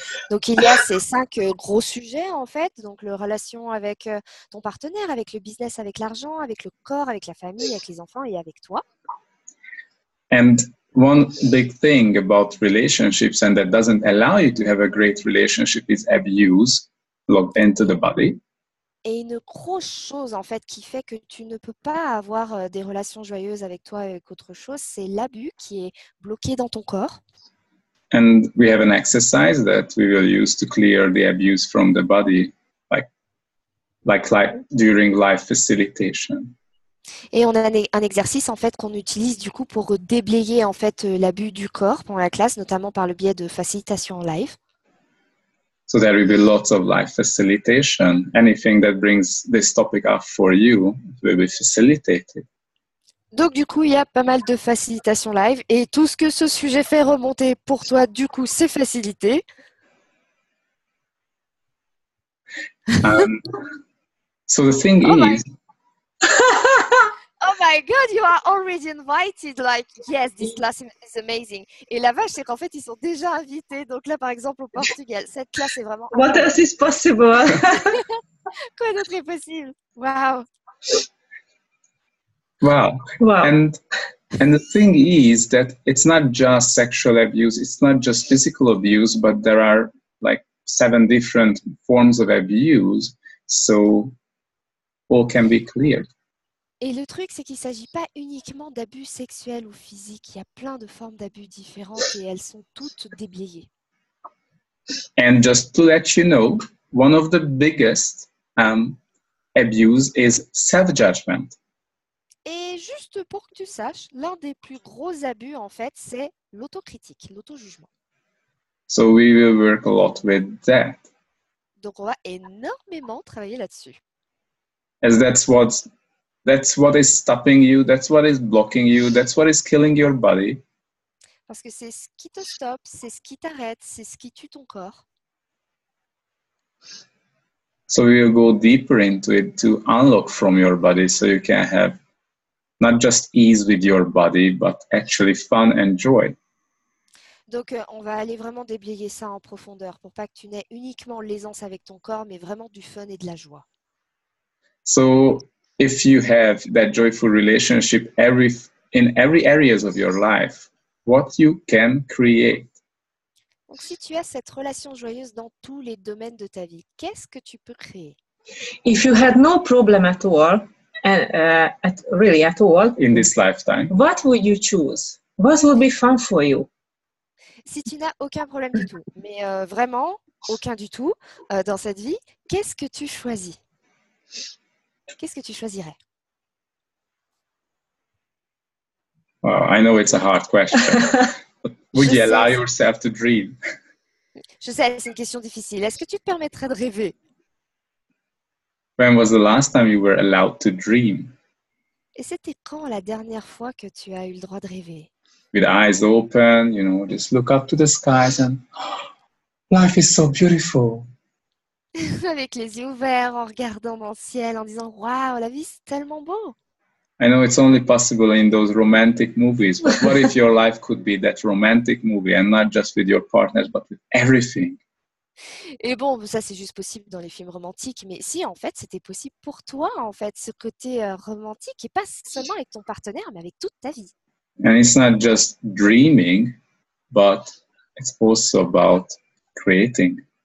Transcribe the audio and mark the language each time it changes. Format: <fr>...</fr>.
<fr>Donc, il y a ces 5 gros sujets, en fait. Donc, la relation avec ton partenaire, avec le business, avec l'argent, avec le corps, avec la famille, avec les enfants et avec toi.</fr> <en>And one big thing about relationships, and that doesn't allow you to have a great relationship, is abuse logged into the body.</en> <fr>Et une grosse chose, en fait, qui fait que tu ne peux pas avoir des relations joyeuses avec toi et avec autre chose, c'est l'abus qui est bloqué dans ton corps.</fr> <en>And we have an exercise that we will use to clear the abuse from the body, like during life facilitation.</en> <fr>Et on a un exercice, en fait, qu'on utilise, du coup, pour déblayer, en fait, l'abus du corps pendant la classe, notamment par le biais de facilitation en live.</fr> <en>So there will be lots of life facilitation. Anything that brings this topic up for you will be facilitated.</en> <fr>Donc, du coup, il y a pas mal de facilitation live. Et tout ce que ce sujet fait remonter pour toi, du coup, c'est facilité.</fr> <en>So the thing is... Oh my God, you are already invited. Like, yes, this class is amazing.</en> <fr>Et la vache, c'est qu'en fait, ils sont déjà invités. Donc là, par exemple, au Portugal, cette classe est vraiment...</fr> <en>What else is possible?</en> <fr>Quoi d'autre est possible? Wow. Wow. Wow.</fr> <en>And the thing is that it's not just sexual abuse, it's not just physical abuse, but there are like 7 different forms of abuse, so all can be cleared.</en> <fr>Et le truc, c'est qu'il ne s'agit pas uniquement d'abus sexuels ou physiques. Il y a plein de formes d'abus différentes et elles sont toutes déblayées.</fr> <en>And just to let you know, one of the biggest abuse is self-judgment.</en> <fr>Et juste pour que tu saches, l'un des plus gros abus, en fait, c'est l'autocritique, l'auto-jugement.</fr> <en>So we will work a lot with that.</en> <fr>Donc, on va énormément travailler là-dessus.</fr> <en>As that's what is stopping you, that's what is blocking you, that's what is killing your body.</en> <fr>Parce que c'est ce qui te stoppe, c'est ce qui t'arrête, c'est ce qui tue ton corps.</fr> <en>So we will go deeper into it to unlock from your body so you can have not just ease with your body, but actually fun and joy.</en> <fr>Donc, on va aller vraiment déblayer ça en profondeur pour pas que tu n'aies uniquement l'aisance avec ton corps, mais vraiment du fun et de la joie.</fr> <en>So if you have that joyful relationship in every areas of your life, what you can create?</en> <fr>Donc, si tu as cette relation joyeuse dans tous les domaines de ta vie, qu'est-ce que tu peux créer?</fr> <en>If you had no problem at all, really at all, In this lifetime, what would you choose? What would be fun for you?</en> <fr>Si tu n'as aucun problème du tout, mais vraiment aucun du tout dans cette vie, qu'est-ce que tu choisis? Qu'est-ce que tu choisirais?</fr> <en>well, I know it's a hard question. Would</en> <fr>Je</fr> <en>you allow</en> <fr>sais.</fr> <en>yourself to dream?</en> <fr>Je sais, c'est une question difficile. Est-ce que tu te permettrais de rêver?</fr> <en>When was the last time you were allowed to dream?</en> <fr>Et c'était quand la dernière fois que tu as eu le droit de rêver?</fr> <en>With eyes open, just look up to the skies and life is so beautiful.</en> <fr>Avec les yeux ouverts, en regardant dans le ciel, en disant « Waouh, la vie, c'est tellement beau !»</fr> <en>I know it's only possible in those romantic movies, but what if your life could be that romantic movie and not just with your partners, but with everything?</en> <fr>Et bon, ça c'est juste possible dans les films romantiques, mais si en fait c'était possible pour toi, en fait, ce côté romantique, et pas seulement avec ton partenaire, mais avec toute ta vie.</fr> <en>And it's not just dreaming, but it's also about creating.</en>